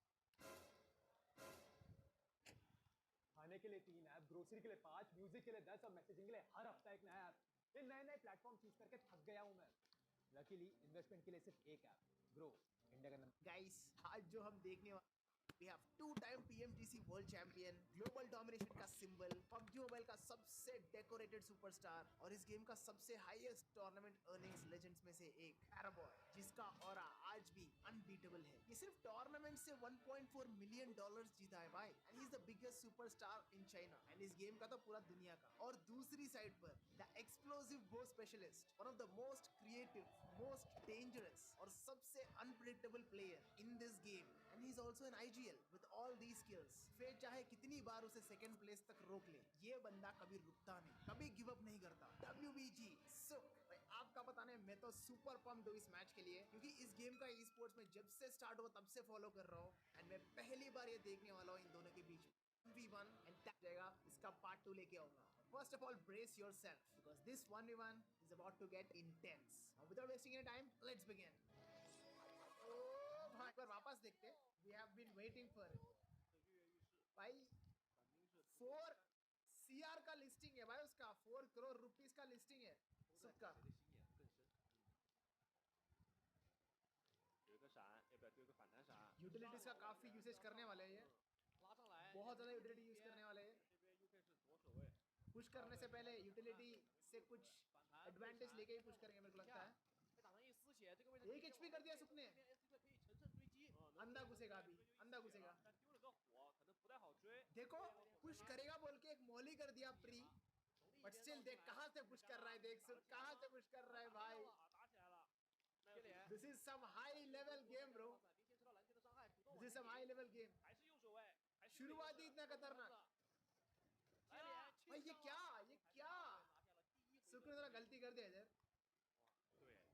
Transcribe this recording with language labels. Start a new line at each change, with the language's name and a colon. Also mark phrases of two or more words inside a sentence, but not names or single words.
Hindi: खाने के लिए 3 ऐप, ग्रोसरी के लिए 5, म्यूजिक के लिए 10 और मैसेजिंग के लिए हर हफ्ता एक नया ऐप. ये नए नए
English: platform choose
Hindi: करके थक गया हूं मैं.
English: luckily investment
Hindi: के लिए सिर्फ एक ऐप, ग्रो, इंडिया का नंबर. गाइस आज जो हम देखने वाले
English: we have two-time PMGC World Champion, Global Domination
Hindi: का सिंबल, PUBG मोबाइल का सबसे
English: decorated superstar
Hindi: और इस गेम का सबसे
English: highest tournament earnings legends
Hindi: में से एक पैराबॉय, जिसका ऑरा आज भी अनबीटेबल है. ये सिर्फ टूर्नामेंट से 1.4
English: million dollars
Hindi: जीता है भाई,
English: and he is the biggest superstar in China.
Hindi: एंड इस गेम का तो पूरा दुनिया का. और दूसरी साइड पर
English: the explosive bow specialist, one of the most creative, most dangerous
Hindi: और सबसे
English: unpredictable player in this game. and he is also an IGL with all these skills.
Hindi: फेट चाहे कितनी बार उसे
English: second place
Hindi: तक रोक ले, ये बंदा कभी रुकता नहीं, कभी
English: give up
Hindi: नहीं करता. WBG सुख भाई, आपका पता नहीं, मैं तो
English: super pump
Hindi: हूँ इस मैच के लिए, क्योंकि इस गेम का ई स्पोर्ट्स में जब से स्टार्ट हुआ तब से फॉलो कर रहा हूँ. एंड मैं पहली बार ये देखने वाला हूँ इन दोनों के बीच 1v1 एंड टैग जाएगा. इसका पार्ट 2 लेके आऊंगा.
English: first of all brace yourself because this 1v1 is about to get intense. without wasting any time, let's begin.
Hindi: एक बार वापस देखते हैं.
English: We have been waiting for it.
Hindi: भाई 4 CR का लिस्टिंग है भाई, उसका 4 करोड़ रुपीस का लिस्टिंग है. सुक्का
Chinese: 有一个闪，要不要丢一个反弹闪？
Hindi: यूटिलिटीज का काफी यूसेज करने वाले हैं ये.
Chinese: 拉上来，
Hindi: बहुत ज्यादा
English: utility use
Hindi: करने वाले हैं.
Chinese: 这边 UK 是左守卫，
Hindi: पुश करने से पहले यूटिलिटी से कुछ एडवांटेज लेके ही पुश करेंगे मेरे को लगता है.
Chinese: 被打成一丝血，这个位置
Hindi: एक HP कर दिया सुख ने.
Chinese: 这边 SC 可以乘胜追击，
Hindi: अंधा घुसेगा अभी, अंधा घुसेगा.
Chinese: 但丢了个火，可能不太好追。
Hindi: देखो पुश करेगा बोल के एक मॉली कर दिया प्री,
English: but still
Hindi: देख कहां से पुश कर रहा है. देख सुख कहां से पुश कर रहा है भाई.
Chinese: 打起来了，接连
English: This is some high level game bro.
Chinese: 明显受到蓝天的伤害，主动
English: This is some high level game.
Chinese: 还是右手卫，还是
Hindi: शुरुआत ही इतना खतरनाक.
Chinese: 接连
Hindi: भाई ये क्या, ये क्या.
Chinese: 拿下了第一回
Hindi: सुख ने थोड़ा गलती कर दिया इधर.
Chinese: 对。